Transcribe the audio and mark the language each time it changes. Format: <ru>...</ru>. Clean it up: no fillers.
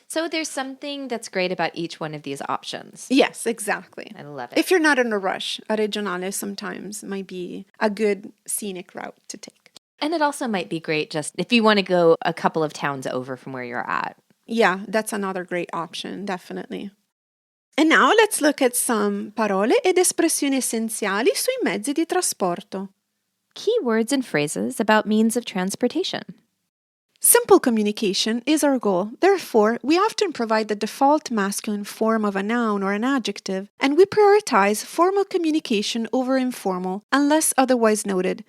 <en>So there's something that's great about each one of these options. Yes, exactly. I love it. If you're not in a rush, a regionale sometimes might be a good scenic route to take. And it also might be great just if you want to go a couple of towns over from where you're at. Yeah, that's another great option, definitely. And now let's look at some</en> <it>parole ed espressioni essenziali sui mezzi di trasporto.</it> <en>Key words and phrases about means of transportation. Simple communication is our goal. Therefore, we often provide the default masculine form of a noun or an adjective, and we prioritize formal communication over informal, unless otherwise noted.</en>